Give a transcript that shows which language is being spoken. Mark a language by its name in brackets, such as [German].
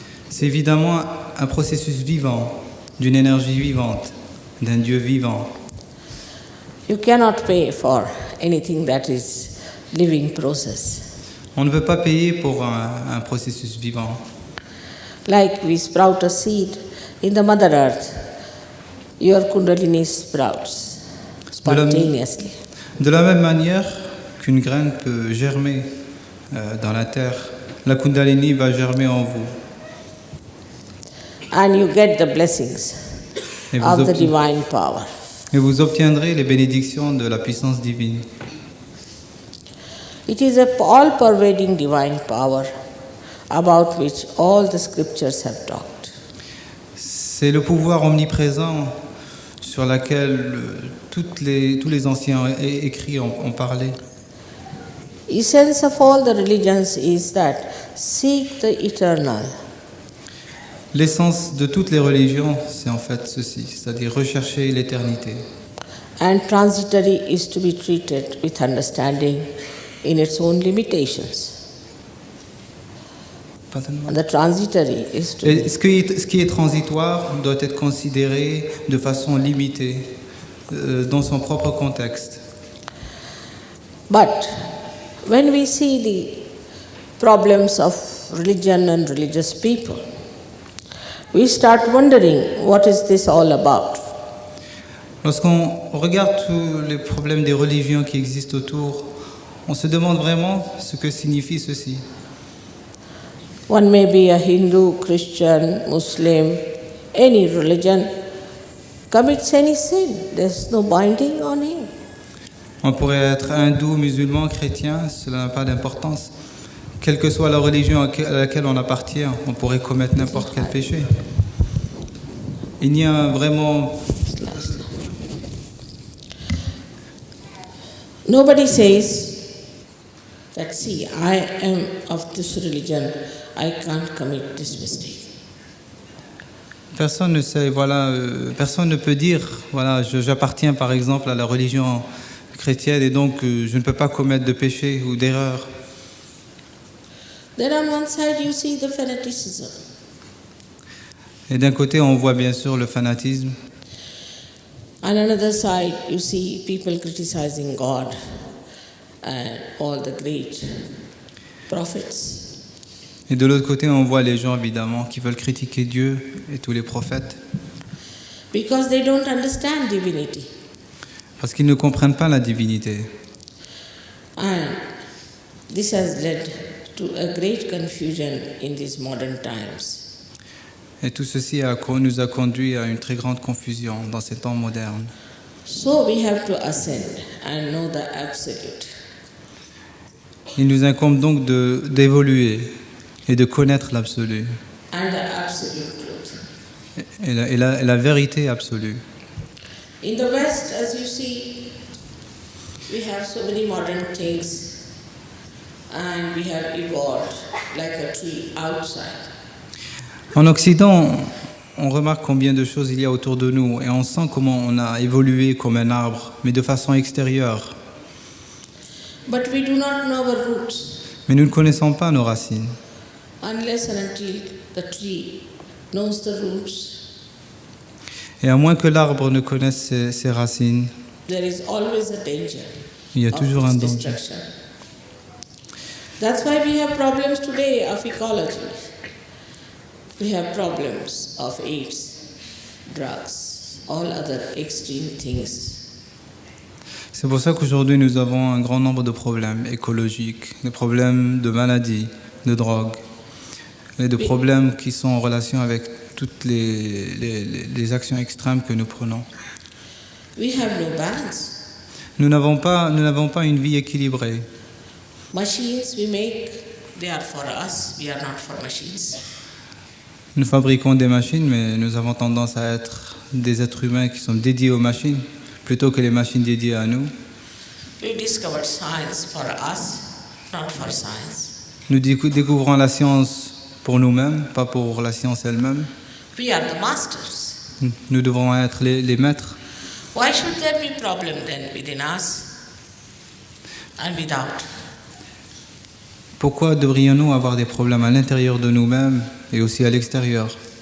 [French] C'est évidemment un processus vivant, d'une énergie vivante, d'un Dieu vivant. [English] You cannot pay for anything that is living process. [French] On ne veut pas payer pour un processus vivant. [English] Like we sprout a seed in the Mother Earth, your Kundalini sprouts spontaneously. [French] De la même manière qu'une graine peut germer dans la terre, la Kundalini va germer en vous. [English] And you get the blessings [French] Et [English] of the [French] vous, [English] divine power. [French] et vous obtiendrez les bénédictions de la puissance divine. [English] It is a all-pervading divine power about which all the scriptures have talked. [French] C'est le pouvoir omniprésent sur lequel tous les anciens écrits ont parlé. [English] Essence of all the religions is that seek the eternal. [French] L'essence de toutes les religions, c'est en fait ceci, c'est-à-dire rechercher l'éternité. [English] And transitory is to be treated with understanding in its own limitations. [French] Pardonne-moi. [English] And the transitory is to [French] Et ce qui est transitoire doit être considéré de façon limitée, dans son propre contexte. [English] But when we see problems of religion and religious people, we start wondering what is this all about? [French] Lorsqu'on regarde tous les problèmes des religions qui existent autour, on se demande vraiment ce que signifie ceci. [English] One may be a Hindu, Christian, Muslim, any religion, commits any sin. There's no binding on him. [French] On pourrait être hindou, musulman, chrétien, cela n'a pas d'importance. Quelle que soit la religion à laquelle on appartient, on pourrait commettre n'importe quel péché. Il n'y a vraiment... [English] Nobody says that, see, I am of this religion, I can't commit this mistake. [French] Personne ne sait, voilà, personne ne peut dire, voilà, j'appartiens par exemple à la religion chrétienne et donc je ne peux pas commettre de péché ou d'erreur. [English] Then on one side you see the fanaticism. [French] Et d'un côté, on voit bien sûr le fanatisme. [English] On another side you see people criticizing God and all the great prophets. [French] Et de l'autre côté, on voit les gens évidemment qui veulent critiquer Dieu et tous les prophètes. [English] Because they don't understand divinity. [French] Parce qu'ils ne comprennent pas la divinité. [English] And this has led to a great confusion in these modern times. [French] Et tout ceci nous a conduit à une très grande confusion dans ces temps modernes. [English] So we have to ascend and know the absolute. [French] Il nous incombe donc d'évoluer et de connaître l'absolu [English] And the absolute truth. [French] et la vérité absolue. [English] In the West, as you see, we have so many modern things and we have evolved like a tree outside. [French] En Occident, on remarque combien de choses il y a autour de nous et on sent comment on a évolué comme un arbre, mais de façon extérieure. [English] But we do not know our roots [French] Mais nous ne connaissons pas nos racines. [English] unless and until the tree knows the roots. [French] Et à moins que l'arbre ne connaisse ses racines, [English] There is always a danger [French] il y a [English] of [French] toujours un [English] its [French] danger. [English] destruction. That's why we have problems today of ecology. We have problems of AIDS, drugs, all other extreme things. [French] C'est pour ça qu'aujourd'hui nous avons un grand nombre de problèmes écologiques, des problèmes de maladies, de drogue, et de problèmes qui sont en relation avec toutes les actions extrêmes que nous prenons. [English] We have no balance. [French] Nous n'avons pas une vie équilibrée. [English] Machines we make, they are for us, we are not for machines. [French] Nous fabriquons des machines, mais nous avons tendance à être des êtres humains qui sont dédiés aux machines, plutôt que les machines dédiées à nous. [English] We discovered science for us, not for science. [French] Nous découvrons la science pour nous-mêmes, pas pour la science elle-même. [English] We are the masters. [French] Nous devrons être les maîtres. [English] Why should there be problem then within us and without? [French] Pourquoi devrions-nous avoir des problèmes à l'intérieur de nous-mêmes et aussi à l'extérieur?